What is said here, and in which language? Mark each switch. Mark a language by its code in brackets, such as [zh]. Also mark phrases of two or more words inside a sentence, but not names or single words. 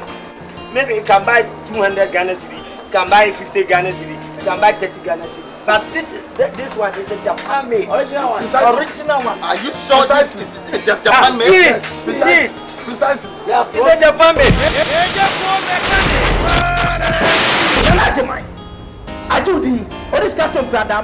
[en] Maybe you can buy 200 Ghana cedi, you can buy 50 Ghana cedi, you can buy 30 Ghana cedi. But this one is a Japan made. Original one. It's original one. Are you sure this is a Japan made? Yes. Precisely. Yeah, it's a Japan made. Ajudi, what is Captain Prada?